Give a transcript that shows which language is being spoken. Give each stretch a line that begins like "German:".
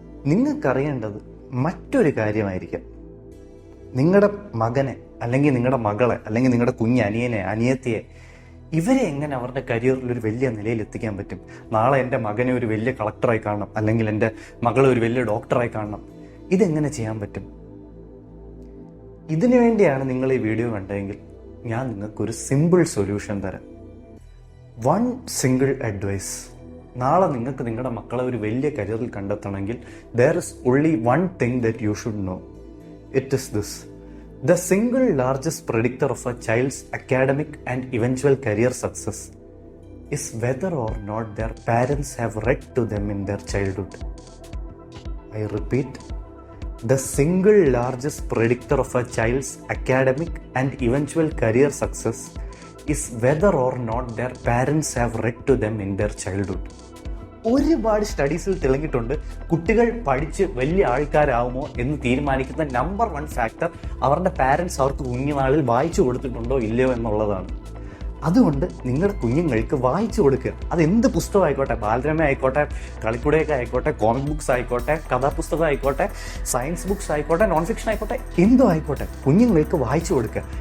Malayalam: നിങ്ങൾക്കറിയേണ്ടത് മറ്റൊരു കാര്യമായിരിക്കാം. നിങ്ങളുടെ മകനെ അല്ലെങ്കിൽ നിങ്ങളുടെ മകളെ അല്ലെങ്കിൽ നിങ്ങളുടെ കുഞ്ഞനിയനെ അനിയത്തിയെ ഇവരെ എങ്ങനെ അവരുടെ കരിയറിൽ ഒരു വലിയ നിലയിൽ എത്തിക്കാൻ പറ്റും. നാളെ എൻ്റെ മകനെ ഒരു വലിയ കളക്ടറായി കാണണം, അല്ലെങ്കിൽ എൻ്റെ മകളെ ഒരു വലിയ ഡോക്ടറായി കാണണം. ഇതെങ്ങനെ ചെയ്യാൻ പറ്റും? ഇതിനു വേണ്ടിയാണ് നിങ്ങൾ ഈ വീഡിയോ കണ്ടതെങ്കിൽ ഞാൻ നിങ്ങൾക്കൊരു സിമ്പിൾ സൊല്യൂഷൻ തരാം.
English: 1 single advice.
Malayalam: നാളെ നിങ്ങൾക്ക് നിങ്ങളുടെ മക്കളെ ഒരു വലിയ കരിയറിൽ കണ്ടെത്തണമെങ്കിൽ
English: there is only one thing that you should know. It is this: the single largest predictor of a child's academic and eventual career success is whether or not their parents have read to them in their childhood. I repeat, the single largest predictor of a child's academic and eventual career success is whether or not their parents have read to them in their childhood.
Malayalam: ഒരുപാട് സ്റ്റഡീസിൽ തെളിഞ്ഞിട്ടുണ്ട്, കുട്ടികൾ പഠിച്ച് വലിയ ആൾക്കാരാവുമോ എന്ന് തീരുമാനിക്കുന്ന number 1 factor അവരുടെ parents അവർക്ക് കുഞ്ഞുനാളിൽ വായിച്ചു കൊടുത്തിട്ടുണ്ടോ ഇല്ലയോ എന്നുള്ളതാണ്. അതുകൊണ്ട് നിങ്ങളുടെ കുഞ്ഞുങ്ങൾക്ക് വായിച്ചു കൊടുക്കുക. അത് എന്ത് പുസ്തകം ആയിക്കോട്ടെ, ബാലരമ ആയിക്കോട്ടെ, കളിക്കുടയൊക്കെ ആയിക്കോട്ടെ, കോമിക് ബുക്സ് ആയിക്കോട്ടെ, കഥാപുസ്തകം ആയിക്കോട്ടെ, സയൻസ് ബുക്സ് ആയിക്കോട്ടെ, നോൺ ഫിക്ഷൻ ആയിക്കോട്ടെ, എന്തോ ആയിക്കോട്ടെ, കുഞ്ഞുങ്ങൾക്ക് വായിച്ചു കൊടുക്കുക.